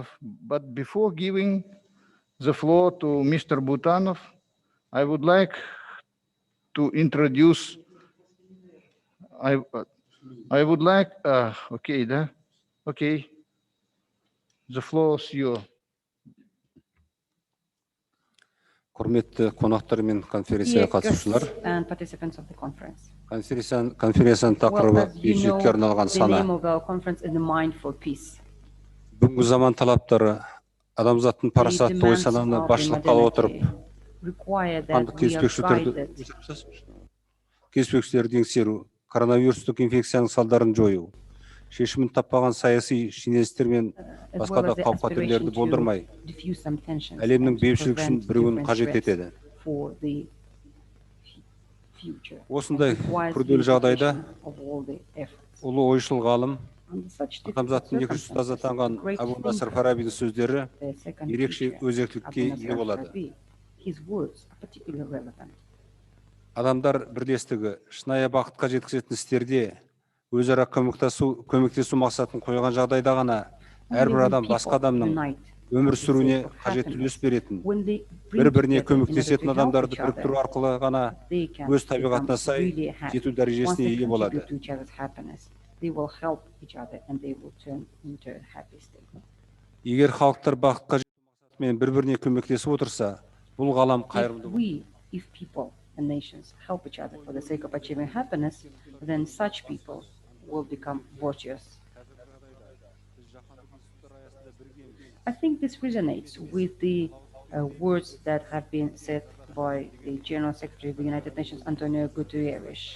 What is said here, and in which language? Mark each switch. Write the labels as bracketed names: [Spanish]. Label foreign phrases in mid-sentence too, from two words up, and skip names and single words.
[English] But before giving the floor to Mr. Butanov, I would like to introduce, I would like, okay, the floor is yours. [Kazakh] Құрметті қонақтар мен конференцияға қатысушылар, [English] and participants of the conference. [Kazakh] Конференцияның тақырыбы [English] Well, as you know, [Kazakh] бейбітшілікке арналған [English] the [Kazakh] сана. [English] name of our conference is the Mind for Peace. [Kazakh] Бүгінгі заман талаптары адамзаттың [English] The [Kazakh] парасатты ой [English] demands [Kazakh] сананы [English] of the [Kazakh] басшылыққа ала отырып, [English] modernity require [Kazakh] қанды [English] that we are [Kazakh] кеспекшілерді еңсеру, коронавирустық инфекцияның салдарын жою, шешімін таппаған саяси шенеуніктер мен [English] as [Kazakh] басқа [English] well [Kazakh] да [English] as the [Kazakh] қауіп-қатерлерді [English] aspiration [Kazakh] болдырмай, [English] to diffuse some tensions [Kazakh] әлемнің [English] and to [Kazakh] бейбітшілік үшін [English] prevent [Kazakh] бірігуін [English] different [Kazakh] қажет [English] threats [Kazakh] етеді. [English] for the future. [Kazakh] Осындай [English] It requires [Kazakh] күрделі жағдайда [English] unification of all the efforts. [Kazakh] ұлы ойшыл ғалым, [English] Under such difficult [Kazakh] адамзаттың екінші ұстазы [English] circumstances, [Kazakh] атанған [English] the great [Kazakh] Әбу Насыр [English] thinker, [Kazakh] Фарабидің сөздері [English] the second [Kazakh] ерекше [English] teacher, [Kazakh] өзектілікке [English] Abu [Kazakh] ие [English] Nasr [Kazakh] болады. [English] al-Farabi, his words are particularly relevant. [Kazakh] Адамдар бірлестігі шынайы бақытқа жеткізетін істерде өзара көмектесу мақсатын қойған жағдайда ғана әрбір адам басқа адамның өмір сүруіне қажетті үлес беретін, бір-біріне көмектесетін адамдарды біріктіру арқылы ғана өз табиғатына сай жету дәрежесіне ие болады. [English] They will help each other and they will turn into a happy state. [Kazakh] Егер халықтар бақытқа жету мақсатымен бір-біріне көмектесіп отырса, бұл ғалам қайырымды болады. [English] If people and nations help each other for the sake of achieving happiness, then such people will become virtuous. I think this resonates with the words that have been said by the General Secretary of the United Nations, Antonio Guterres.